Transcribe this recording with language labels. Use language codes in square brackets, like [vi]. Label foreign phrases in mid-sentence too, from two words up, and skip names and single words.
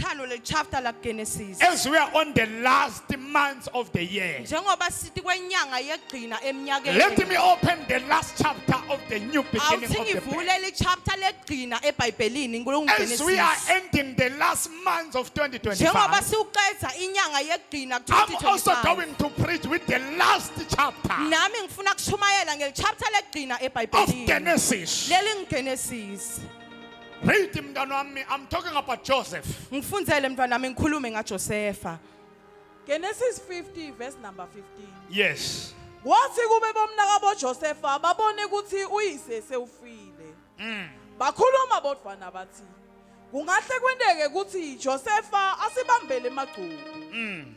[ss] Njengoba le chapter la Genesis. [en] as we are on the last months of the year, [ss] Njengoba sithi kwenyanga yegcina eminyakeni. [en] let me open the last chapter of the new beginning of [ss] Awuthi [en] the Bible. [ss] ngivule le chapter legcina eBhayibhelini [en] As we are Genesis. ending the last months of [ss] Njengoba 2025, siuqedza inyanga yegcina [en] I'm also 2025. going to preach with the last chapter [ss] Nami ngifuna kushumayela ngel chapter legcina [en] of [ss] eBhayibhelini. [en] Genesis. [ss] Leli Genesis. [en] Read him down on me. I'm talking about Joseph. [ss] Ngifundzele mntwana nami ngikhulume ngaJosepha. [en] Genesis 50 verse number 15. Yes. [ss] Kwathi kube bomnakabo Josepha babone ukuthi uyise sewufile. Bakhuluma bodvwana bathi kungahle kwendeke ukuthi Josepha asibambele emagcubu.